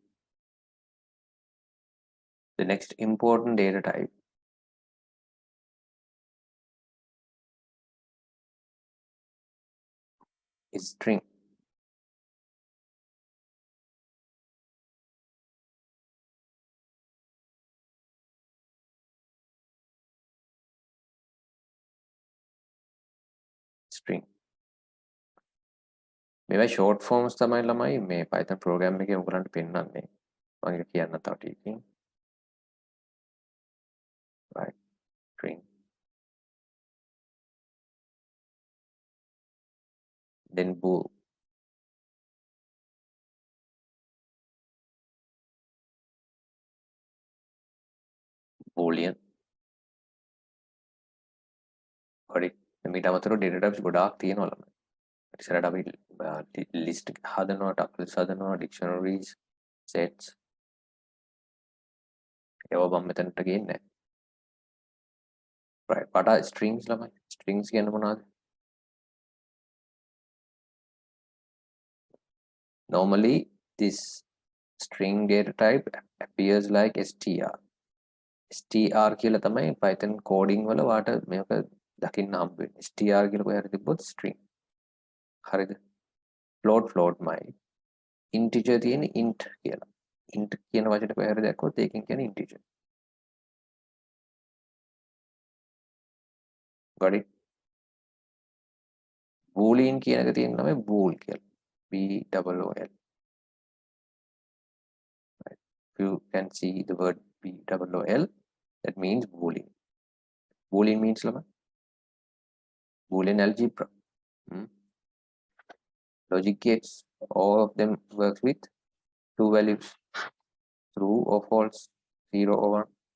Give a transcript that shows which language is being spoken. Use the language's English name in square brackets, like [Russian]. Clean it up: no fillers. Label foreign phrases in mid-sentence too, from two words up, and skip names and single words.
[English] The next important data type is string. String. [Sinhala] මේවා [English] short forms [Sinhala] තමයි ළමයි මේ Python program එකේ උගලන්ට පෙන්නන්නේ. මම ඒක කියන්න තව ටිකකින්. Right. String. [English] Then bool. boolean. හරි. [Sinhala] මේට අමතරව [English] data types [Sinhala] ගොඩාක් තියෙනවා ළමයි. ඉස්සරහට අපි list හදනවා, tuples හදනවා, dictionaries, sets. ඒවා මම මෙතනට ගේන්නේ නැහැ. [English] Right. What are strings ළමයි? [Sinhala] Strings කියන්නේ මොනවද? [English] Normally this string data type appears like str. [Sinhala] str කියලා තමයි Python coding වල වාට මේක දකින්න හම්බ වෙන්නේ. str කියලා කොහේ හරි තිබ්බොත් string. හරිද? float මයි. integer තියෙන int කියලා. int කියන වචනේ කොහේ හරි දැක්කොත් ඒකෙන් කියන්නේ integer. [English] got it? [Sinhala] boolean කියන එක තියෙන තමයි bool කියලා. [English] B-O-O-L. Right. If you can see the word B-O-O-L, that means boolean. Boolean means ළමයි Boolean algebra. Logic gates, all of them works with two values, true or false, 0 or 1.